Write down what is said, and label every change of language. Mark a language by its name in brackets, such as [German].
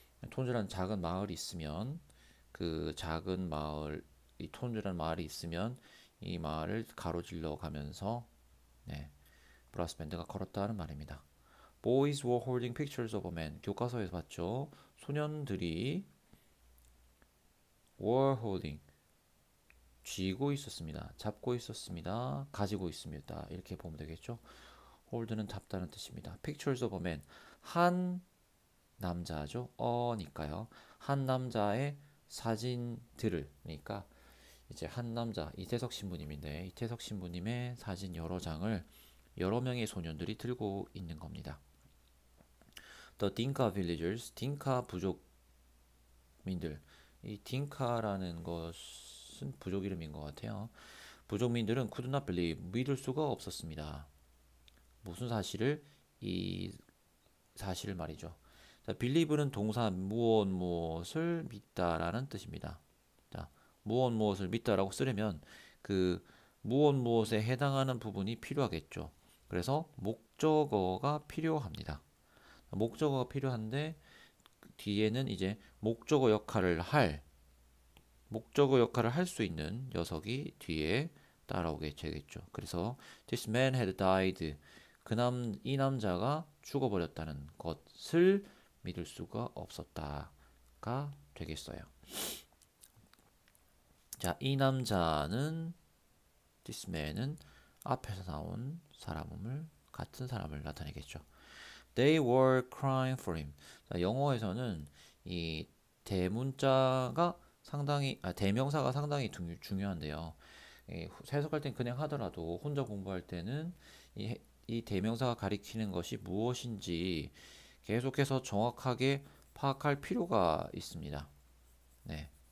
[Korean] 톤즈라는 작은 마을이 있으면 그 작은 마을, 이 톤즈라는 마을이 있으면 이 마을을 가로질러 가면서 브라스 밴드가 걸었다는 말입니다. [English] Boys were holding pictures of a man. [Korean] 교과서에서 봤죠. 소년들이 [English] were holding [Korean] 쥐고 있었습니다. 잡고 있었습니다. 가지고 있습니다. 이렇게 보면 되겠죠. hold는 잡다는 뜻입니다. [English] Pictures of a man [Korean] 한 남자죠. 어니까요. 한 남자의 사진들을 그러니까 이제 한 남자 이태석 신부님인데 이태석 신부님의 사진 여러 장을 여러 명의 소년들이 들고 있는 겁니다. [English] The Dinka villagers, [Korean] 딩카 부족민들. 이 딩카라는 것은 부족 이름인 것 같아요. 부족민들은 [English] could not believe, [Korean] 믿을 수가 없었습니다. 무슨 사실을? 이 사실을 말이죠. 자, believe는 동사 무엇을 믿다라는 뜻입니다. 자, 무엇을 믿다라고 쓰려면 그 무엇에 해당하는 부분이 필요하겠죠. 그래서 목적어가 필요합니다. 목적어가 필요한데 뒤에는 이제 목적어 역할을 할 수 있는 녀석이 뒤에 따라오게 되겠죠. [English] 그래서 this man had died. [Korean] 이 남자가 죽어버렸다는 것을 믿을 수가 없었다가 되겠어요. 자, 이 남자는 [English] this man [Korean] 은 앞에서 나온 같은 사람을 나타내겠죠. [English] They were crying for him. [Korean] 자, 영어에서는 이 대문자가 대명사가 상당히 중요한데요. 해석할 땐 그냥 하더라도 혼자 공부할 때는 이 대명사가 가리키는 것이 무엇인지 계속해서 정확하게 파악할 필요가 있습니다. 네.